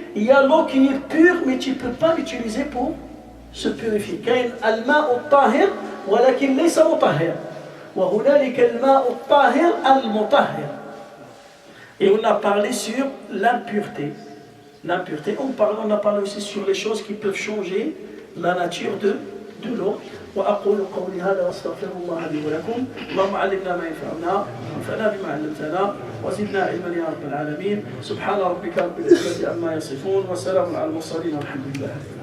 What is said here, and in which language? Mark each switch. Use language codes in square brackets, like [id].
[fr] Il y a l'eau qui est pure, mais tu ne peux pas l'utiliser pour se purifier. [ar] الماء الطاهر ولكن ليس مطهر وهنالك الماء الطاهر المطهر. [fr] Et on a parlé sur l'impureté. L'impureté, on a parlé aussi sur les choses qui peuvent changer la nature de l'eau. [ar] وأقول قولي هذا وأستغفر الله لي ولكم. اللهم علمنا ما ينفعنا وانفعنا بما علمتنا وزدنا علما يا رب العالمين. سبحان ربك رب العزة عما يصفون وسلام على المرسلين والحمد لله.